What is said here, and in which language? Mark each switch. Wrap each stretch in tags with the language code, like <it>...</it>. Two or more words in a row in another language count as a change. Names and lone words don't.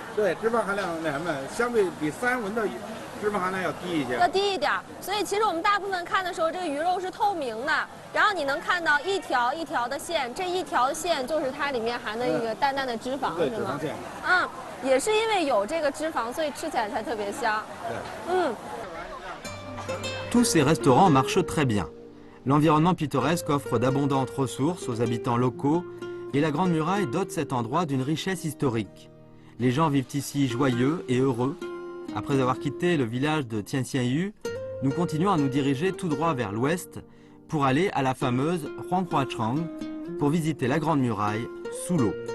<zh>对，脂肪含量那什么，相对比三文的脂肪含量要低一些。要低一点，所以其实我们大部分看的时候，这个鱼肉是透明的。然后你能看到一条一条的线，这一条线就是它里面含的一个淡淡的脂肪，对，是吗？脂肪线。也是因为有这个脂肪，所以吃起来才特别香。对。</zh> <fr>Tous ces restaurants marchent très bien. L'environnement pittoresque offre d'abondantes ressources aux habitants locaux et la Grande Muraille dote cet endroit d'une richesse historique. Les gens vivent ici joyeux et heureux. Après avoir quitté le village de Tianxianyu, nous continuons à nous diriger tout droit vers l'ouest pour aller à la fameuse Huanghuachang pour visiter la Grande Muraille sous l'eau.</fr>